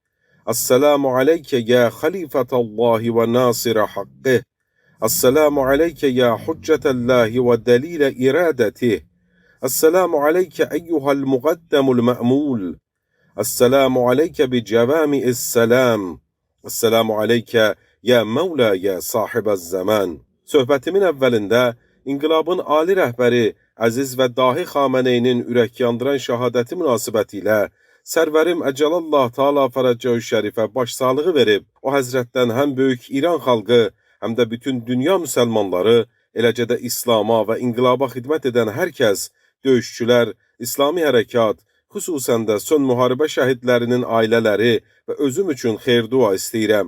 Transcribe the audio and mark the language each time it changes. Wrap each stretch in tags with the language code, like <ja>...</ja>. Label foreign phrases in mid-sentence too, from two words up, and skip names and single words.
<ar>السلام عليك يا خليفة الله وناصر حقه. السلام عليك يا حجة الله ودليل إرادته. السلام عليك أيها المقدم المأمول. السلام عليك بجوامع السلام. السلام عليك يا مولى يا صاحب الزمان.</ar> <az>Söhbətimin əvvəlində inqilabın ali rəhbəri Əziz və Dahi Xameneyinin ürək yandıran şəhadəti münasibəti ilə Sərvərim</az> <ar>عجل الله تعالى فرجه الشريف</ar> <az>başsağlığı verib, o həzrətdən həm böyük İran xalqı, həm də bütün dünya müsəlmanları, eləcə də İslama və inqilaba xidmət edən hər kəs, döyüşçülər, İslami hərəkat, xüsusən də son müharibə şəhidlərinin ailələri və özüm üçün xeyir-dua istəyirəm.</az>